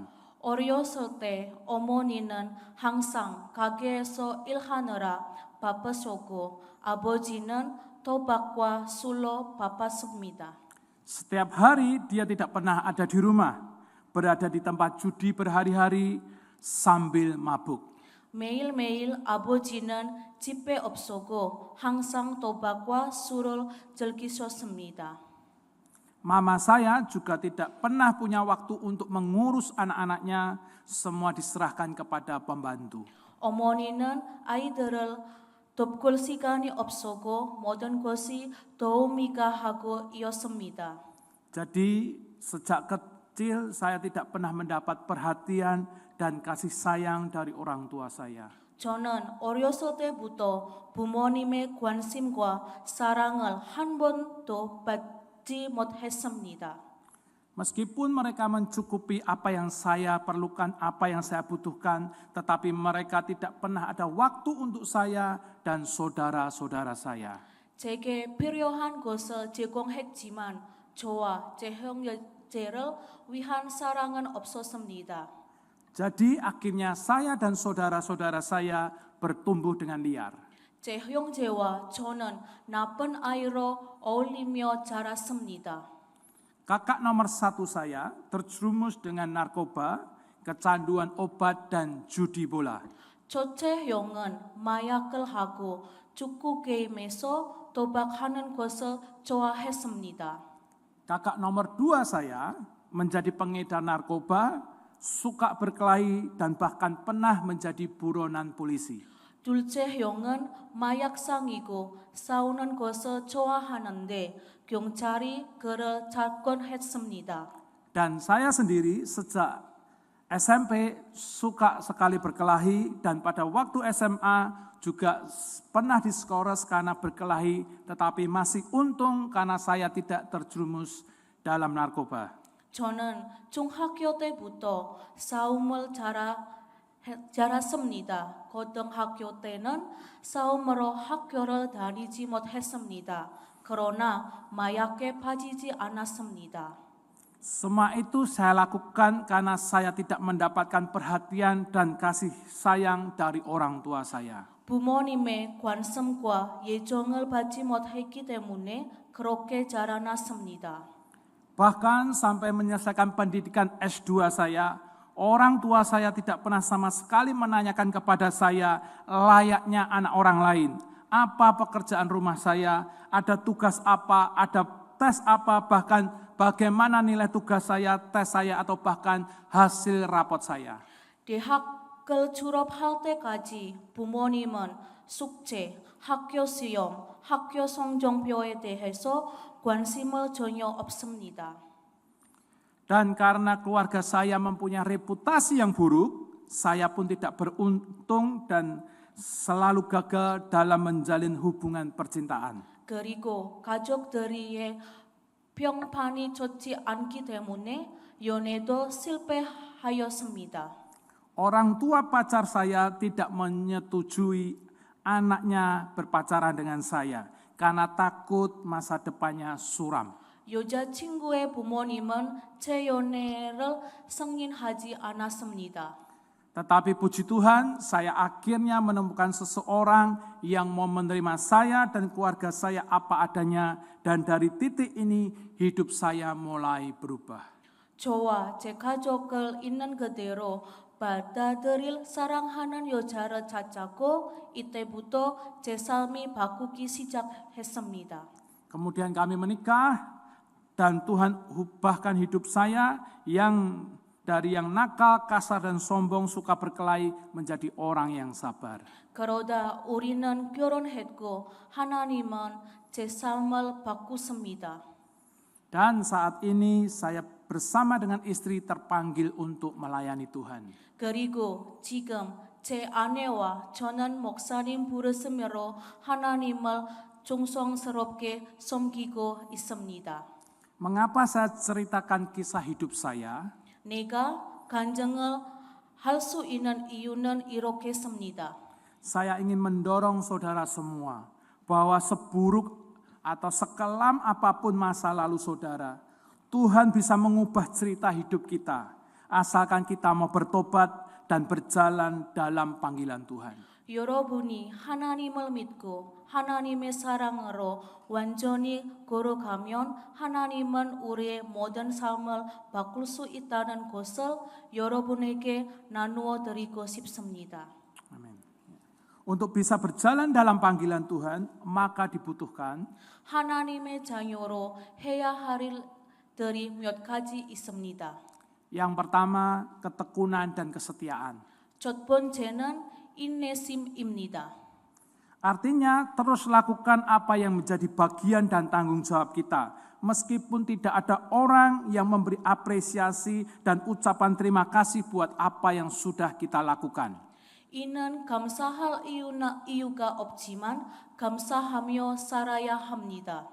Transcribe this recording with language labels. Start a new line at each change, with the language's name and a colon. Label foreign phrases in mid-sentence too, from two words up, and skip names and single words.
Korean: 어렸을 때 어머니는 항상 가게에서 일하느라 바쁘셨고 아버지는 도박과 술로 바빴습니다.
Indonesian: Setiap hari dia tidak pernah ada di rumah, berada di tempat judi berhari-hari sambil mabuk.
Korean: 매일매일 아버지는 집에 없었고 항상 도박과 술을 즐기셨습니다.
Indonesian: Mama saya juga tidak pernah punya waktu untuk mengurus anak-anaknya, semua diserahkan kepada pembantu.
Korean: 어머니는 아이들을 돕을 시간이 없었고 모든 것이 도우미가 하고 이었습니다.
Indonesian: Jadi sejak kecil saya tidak pernah mendapat perhatian dan kasih sayang dari orang tua saya.
Korean: 저는 어렸을 때부터 부모님의 관심과 사랑을 한 번도 받지 못했습니다.
Indonesian: Meskipun mereka mencukupi apa yang saya perlukan, apa yang saya butuhkan, tetapi mereka tidak pernah ada waktu untuk saya dan saudara-saudara saya.
Korean: 제게 필요한 것을 제공했지만 저와 제 형제를 위한 사랑은 없었습니다.
Indonesian: Jadi akhirnya saya dan saudara-saudara saya bertumbuh dengan liar.
Korean: 제 형제와 저는 나쁜 아이로 어울리며 자랐습니다.
Indonesian: Kakak nomor 1 saya terjerumus dengan narkoba, kecanduan obat dan judi bola.
Korean: 첫째 형은 마약을 하고 축구 게임에서 도박하는 것을 좋아했습니다.
Indonesian: Kakak nomor 2 saya menjadi pengedar narkoba, suka berkelahi, dan bahkan pernah menjadi buronan polisi.
Korean: 둘째 형은 마약상이고 싸우는 것을 좋아하는데 경찰이 그를 접근했습니다.
Indonesian: Dan saya sendiri sejak SMP suka sekali berkelahi, dan pada waktu SMA juga pernah diskores karena berkelahi, tetapi masih untung karena saya tidak terjerumus dalam narkoba.
Korean: 저는 중학교 때부터 싸움을 잘했습니다. 고등학교 때는 싸움으로 학교를 다니지 못했습니다. 그러나 마약에 빠지지 않았습니다.
Indonesian: Semua itu saya lakukan karena saya tidak mendapatkan perhatian dan kasih sayang dari orang tua saya.
Korean: 부모님의 관심과 예정을 받지 못했기 때문에 그렇게 자라났습니다.
Indonesian: Bahkan sampai menyelesaikan pendidikan S2 saya, orang tua saya tidak pernah sama sekali menanyakan kepada saya layaknya anak orang lain. Apa pekerjaan rumah saya, ada tugas apa, ada tes apa, bahkan bagaimana nilai tugas saya, tes saya, atau bahkan hasil rapot saya.
Korean: 대학을 졸업할 때까지 부모님은 숙제, 학교 시험, 학교 성적표에 대해서 관심을 전혀 없습니다.
Indonesian: Dan karena keluarga saya mempunyai reputasi yang buruk, saya pun tidak beruntung dan selalu gagal dalam menjalin hubungan percintaan.
Korean: 그리고 가족들의 평판이 좋지 않기 때문에 연애도 실패하였습니다.
Indonesian: Orang tua pacar saya tidak menyetujui anaknya berpacaran dengan saya karena takut masa depannya suram.
Korean: 여자친구의 부모님은 제 연애를 승인하지 않았습니다.
Indonesian: Tetapi puji Tuhan, saya akhirnya menemukan seseorang yang mau menerima saya dan keluarga saya apa adanya, dan dari titik ini hidup saya mulai berubah.
Korean: 저와 제 가족을 있는 그대로 받아들일 사랑하는 여자를 찾았고 이때부터 제 삶이 바꾸기 시작했습니다.
Indonesian: Kemudian kami menikah dan Tuhan ubahkan hidup saya yang dari yang nakal, kasar, dan sombong, suka berkelahi, menjadi orang yang sabar.
Korean: 그러다 우리는 결혼했고 하나님은 제 삶을 바꾸십니다.
Indonesian: Dan saat ini saya bersama dengan istri terpanggil untuk melayani Tuhan.
Korean: 그리고 지금 제 아내와 저는 목사님 부르심으로 하나님을 정성스럽게 섬기고 있습니다.
Indonesian: Mengapa saya ceritakan kisah hidup saya?
Korean: 내가 간증을 할 수 있는 이유는 이렇겠습니다.
Indonesian: Saya ingin mendorong saudara semua bahwa seburuk atau sekelam apapun masa lalu saudara, Tuhan bisa mengubah cerita hidup kita, asalkan kita mau bertobat dan berjalan dalam panggilan Tuhan.
Korean: 여러분이 하나님을 믿고 하나님의 사랑으로 완전히 걸어가면 하나님은 우리의 모든 삶을 바꿀 수 있다는 것을 여러분에게 나누어 드리고 싶습니다.
Indonesian: Amin. Untuk bisa berjalan dalam panggilan Tuhan, maka dibutuhkan
Korean: 하나님의 자녀로 해야 할 일들이 몇 가지 있습니다.
Indonesian: yang pertama, ketekunan dan kesetiaan.
Korean: 첫 번째는 인내심입니다.
Indonesian: Artinya terus lakukan apa yang menjadi bagian dan tanggung jawab kita. Meskipun tidak ada orang yang memberi apresiasi dan ucapan terima kasih buat apa yang sudah kita lakukan.
Korean: 이는 감사할 이유가 없지만 감사하며 살아야 합니다.